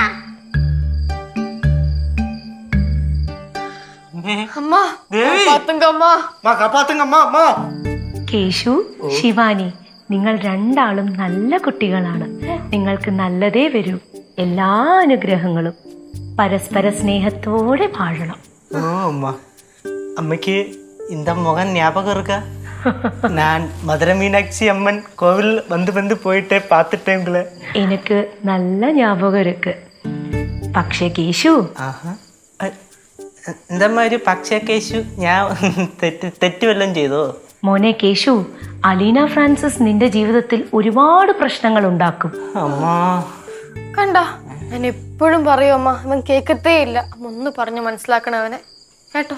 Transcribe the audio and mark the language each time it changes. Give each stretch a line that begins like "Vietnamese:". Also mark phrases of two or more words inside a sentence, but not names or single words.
Malayalam: കേശു, ശിവാനി, നിങ്ങൾ രണ്ടാളും നല്ല കുട്ടികളാണ്. നിങ്ങൾക്ക് നല്ലതേ വരൂ. എല്ലാ അനുഗ്രഹങ്ങളും. പരസ്പര സ്നേഹത്തോടെ വാഴണം. ഓ അമ്മ, അമ്മയ്ക്ക്
Tamil: இந்த முகம் ஞாபகம் இருக்கா? நான் மதுரை மீனாட்சி அம்மன் கோவில் வந்து போயிட்டே பார்த்துட்டேங்களே.
Malayalam: എനിക്ക് നല്ല
Tamil: ஞாபகம் இருக்கு.
Malayalam: പക്ഷേ കേശു,
Tamil: இந்த மாதிரி
Malayalam: പക്ഷേ കേശു, ഞാൻ തെറ്റ് വല്ലതും ചെയ്തോ? മോനെ കേശു, അലീന ഫ്രാൻസിസ് നിന്റെ ജീവിതത്തിൽ ഒരുപാട് പ്രശ്നങ്ങൾ ഉണ്ടാക്കും. അമ്മ കണ്ട, ഞാൻ എപ്പോഴും പറയും അമ്മ, അവൻ കേക്കത്തേ ഇല്ല. ഒന്ന് പറഞ്ഞു മനസ്സിലാക്കണം അവനെ, കേട്ടോ?